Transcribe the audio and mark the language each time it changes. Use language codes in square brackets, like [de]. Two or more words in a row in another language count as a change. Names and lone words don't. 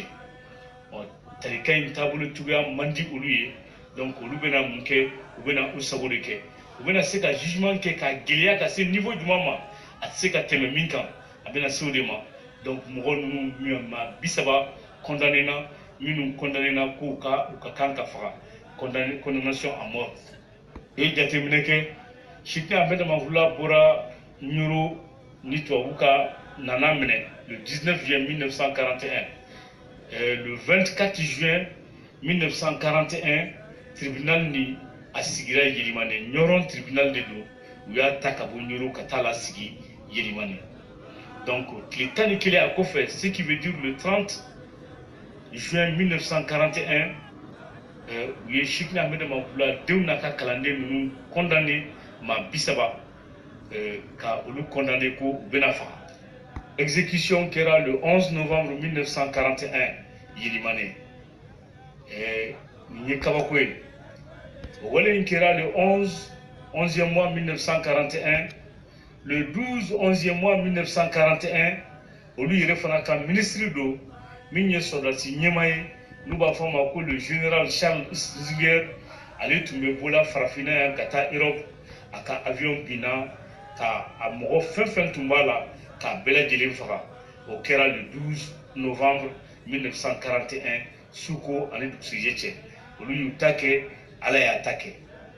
[bm] tarika in taabolo cogoya man di olu ye donc olu bɛna mun kɛ u bɛna u sago de kɛ u bɛna se ka jugement kɛ ka gɛlɛya ka se niveau jumɛn ma a tɛ se ka tɛmɛ min kan a bɛna se o de ma donc mɔgɔ ninnu maa 30 condamné na minnu condamné na k'u ka kan ka faga [fr] condamnation à mort [bm] u ye jateminɛ kɛ Cheick Ahmed Mankula bɔra Ɲoro ni tubabu ka nana minɛ le 19 juin 1941 le 24 juin 1941 tribunal ni a sigira Yelimane Ɲɔrɔn tribunal de do u y'a ta ka bɔ Ɲoro ka taa la sigi Yelimane donc tile 11 a kɔfɛ [fr] ce qui veut dire le 30 juin 1941 [bm] u ye Cheick Ahmed Mankula denw n'a ka kalanden ninnu condamné maa 30 ka olu condamné ko u bɛna faga. Exécution kɛra le 11 novembre 1941 Yelimane nin ye kabako ye o wale in kɛra le 11e mois 1941 le 11e mois 1941 olu yɛrɛ fana ka ministre do min ye sɔrdasi ɲɛma ye n'u b'a fɔ ma ko [fr] le général [bm] Charles Ziger ale tun bɛ bɔla farafinna yan ka taa Europe a ka avion binna ka a mɔgɔ fɛn fɛn tun b'a la k'a bɛɛ lajɛlen faga o kɛra le 12 novembre 1941 Suko ani dugusɛjɛ cɛ olu y'u ta kɛ Ala y'a ta kɛ